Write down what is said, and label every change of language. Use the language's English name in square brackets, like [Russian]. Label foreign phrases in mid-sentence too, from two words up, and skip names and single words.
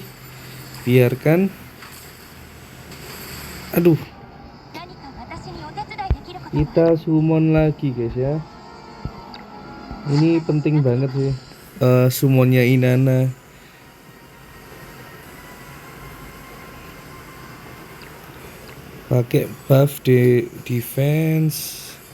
[Indonesian] Biarkan. Aduh, [Japanese] 何か私にお手伝いできることは [Indonesian] kita summon lagi guys ya. Ini penting banget sih. Summonnya Inanna. Pakai buff di defense.